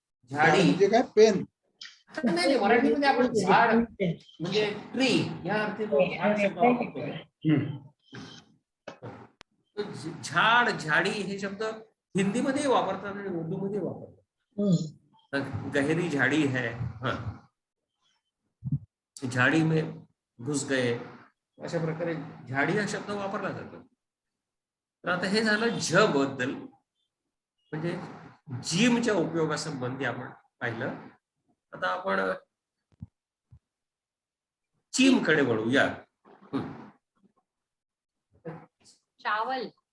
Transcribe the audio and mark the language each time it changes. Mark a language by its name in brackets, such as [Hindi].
[Marathi] झाडी म्हणजे काय पेन नाही, मराठीमध्ये आपण झाड म्हणजे ट्री या अर्थी झाड शब्द वापरतो. झाड, झाडी हे शब्द हिंदीमध्ये वापरतात आणि उर्दूमध्ये वापरतात. [Hindi] गहरी झाड़ी है, हाँ झाड़ी में घुस गए, [Marathi] अशा प्रकारे झाडी हा शब्द वापरला जातो. तर आता हे झालं झ बद्दल, म्हणजे जिमच्या उपयोगासंबंधी आपण पाहिलं. आता आपण चीम कडे वळूया. [Hindi] चावल.